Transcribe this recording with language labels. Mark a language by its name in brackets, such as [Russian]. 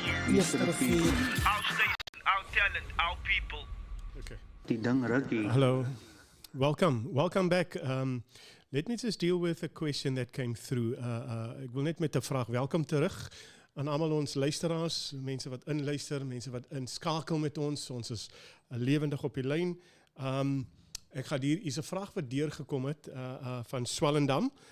[Afrikaans] Eerste rivier. [English] Our station, our talent, our people. Okay. [Afrikaans] Die ding rukkie. [English] Hello. Welcome back. Let me just deal with a question that came through. [Afrikaans] Ek wil net met 'n vraag. Welkom terug aan almal ons luisteraars, mense wat inluister, mense wat inskakel met ons. Ons is lewendig op die lyn. Ek gaan hier is 'n vraag wat deurgekom het van Swellendam.